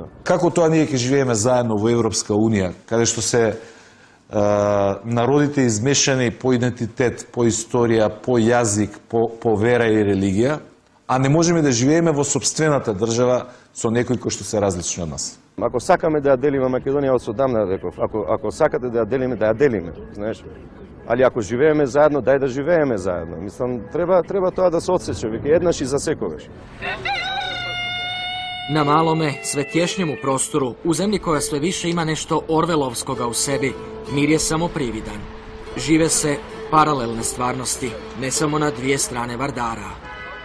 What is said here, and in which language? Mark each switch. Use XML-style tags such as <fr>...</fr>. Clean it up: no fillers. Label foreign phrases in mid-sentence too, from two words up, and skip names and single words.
<mk>Како тоа ние ќе живееме заедно во Европска Унија, каде што се народите измешани по идентитет, по историја, по јазик, по вера и религија, а не можеме да живееме во сопствената држава со некои кои што се различни од нас? Ако сакаме да ја делиме Македонија, од одамна реков, ако сакате да ја делиме, знаеш. Али ако живееме заедно, дај да живееме заедно. Мислам, треба тоа да се одсече, веќе еднаш и за секогаш.</mk> <hr>Na malome, sve tješnjemu prostoru, u zemlji koja sve više ima nešto orvelovskoga u sebi, mir je samo prividan. Žive se paralelne stvarnosti, ne samo na dvije strane Vardara.</hr>